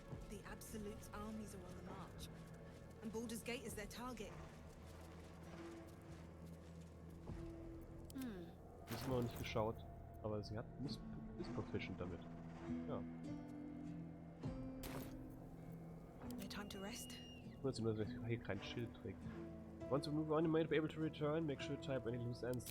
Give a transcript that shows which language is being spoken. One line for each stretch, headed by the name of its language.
English: The Absolute's armies are on the march, and Baldur's Gate is their target.
German: Das haben wir noch nicht geschaut, aber sie ist proficient damit. Ja.
English: No time to rest.
German: Nur, dass hier kein Schild trägt.
English: Want to move on, you may be able to return. Make sure to type any loose ends.